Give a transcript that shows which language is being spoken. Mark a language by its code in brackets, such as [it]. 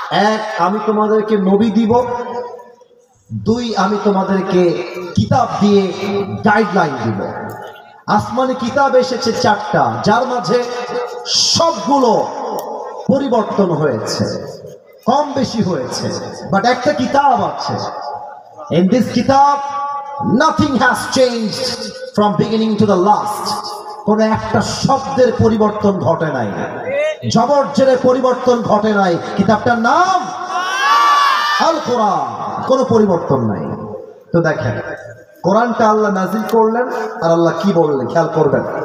[bn] এক, আমি তোমাদেরকে নবী দিব। দুই, আমি তোমাদেরকে কিতাব দিয়ে গাইডলাইন দিব। আসমানি কিতাব এসেছে 4টা, যার মাঝে সবগুলো পরিবর্তন হয়েছে। কম বেশি হয়েছে, বাট একটা কিতাব আছে। [en] In this kitab nothing has changed from beginning to the last. [bn] কোন একটা শব্দের পরিবর্তন ঘটে নাই, জবরজের পরিবর্তন ঘটে নাই। কিতাবটার নাম আল কোরআন, কোনো পরিবর্তন নাই। তো দেখেন, কোরআনটা আল্লাহ নাজিল করলেন, আর আল্লাহ কি বললেন খেয়াল করবেন।